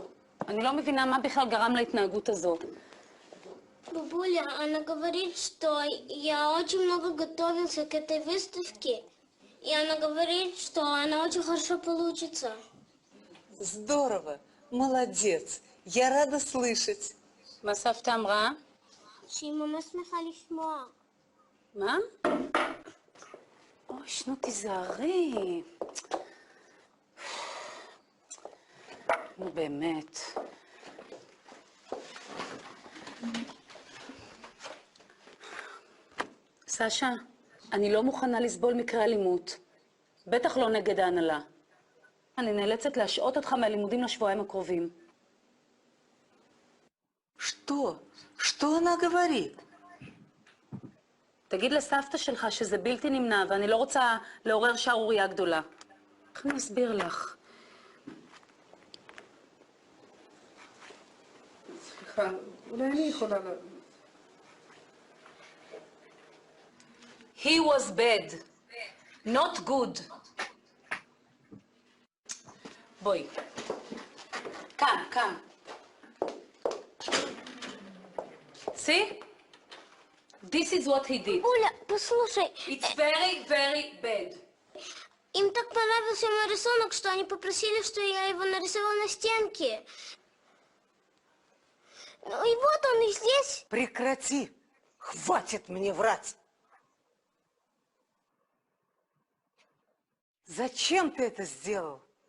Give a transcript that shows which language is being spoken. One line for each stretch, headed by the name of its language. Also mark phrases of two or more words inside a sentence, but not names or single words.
Hebrew: אני לא מבינה מה בכלל גרם להתנהגות הזאת.
Russian: Бабуля, она говорит, что я очень много готовился к этой выставке, и она говорит, что она очень хорошо получится. Здорово, молодец, я рада слышать.
Hebrew: מה סבתא אמרה? שהיא ממש שמחה לשמוע. מה? אוי. נו, תיזהרי. נו, באמת. סשה, אני לא מוכנה לסבול מקרה אלימות. בטח לא נגד ההנהלה. אני נאלצת להשעות אותך מהלימודים לשבועיים הקרובים.
Russian: Что? Что она говорит?
Hebrew: תגיד לסבתא שלך שזה בלתי נמנע, ואני לא רוצה לעורר שערורייה גדולה. איך אני אסביר לך? סליחה, אולי אני יכולה
English: He was bad, not good.
Hebrew: בואי. כאן.
English: See? This is what he did.
Russian: Бабуля, послушай,
English: It's very, very bad.
Russian: им так понравился мой рисунок, что они попросили, что я его нарисовала на стенке. Ну и вот он и здесь. Прекрати! Хватит мне врать! Зачем ты это сделал?